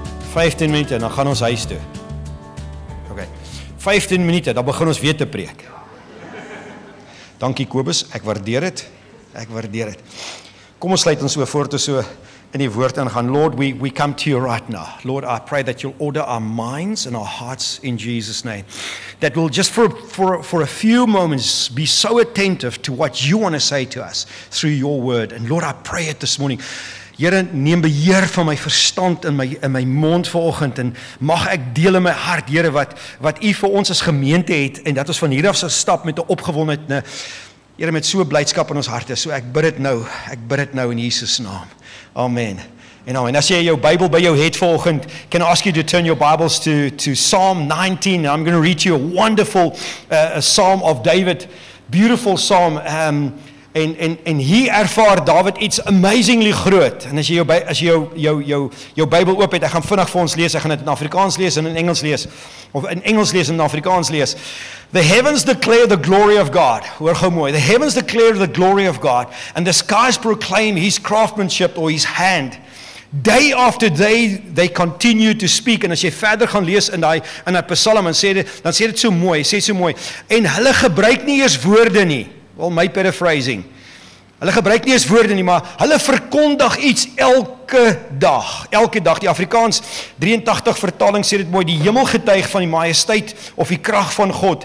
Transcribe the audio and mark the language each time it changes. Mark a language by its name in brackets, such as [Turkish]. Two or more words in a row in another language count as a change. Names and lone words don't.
[Afrikaans] 15 minute, dan gaan ons huis toe. Okay. 15 minute, dan begin ons weer te preek. Dankie Kobus, ek waardeer dit. Ek waardeer dit. Kom ons sluit ons so voor toe so in die woord ingaan. [English] Lord, we come to you right now. Lord, I pray that you'll order our minds and our hearts in Jesus' name. That we'll just for a few moments be so attentive to what you want to say to us through your word. And Lord, I pray it this morning. [Afrikaans] Here, neem beheer van my verstand in my mond vanoggend en mag ek deel in my hart, Here, wat u vir ons as gemeente het en dat ons van hier af sal stap met 'n opgewondenheid, Here, met so blydskap in ons harte. So ek bid dit nou in Jesus naam. Amen. En nou, en as jy jou Bybel by jou het vanoggend, [English] can I ask you to turn your Bibles to Psalm 19. I'm going to read you a wonderful Psalm of David, beautiful Psalm. [Afrikaans] En hier ervaar David iets amazingly groot. En as jy jou Bybel oop het, ek gaan vinnig vir ons lees. Ek gaan dit in Afrikaans lees en in Engels lees. Of in Engels lees en in Afrikaans lees. [English] The heavens declare the glory of God. [Afrikaans] Hoor gou mooi. [English] The heavens declare the glory of God, and the skies proclaim his craftsmanship or his hand. Day after day they continue to speak. [Afrikaans] En as jy verder gaan lees in daai Psalm, dan sê dit so mooi, sê so mooi. En hulle gebruik nie eers woorde nie. [English] Wel, my paraphrasing. [Afrikaans] Hulle gebruik nie eens woorde nie, maar hulle verkondig iets elke dag. Elke dag. Die Afrikaans 83 vertaling sê dit mooi, die hemel getuig van die majesteit of die krag van God.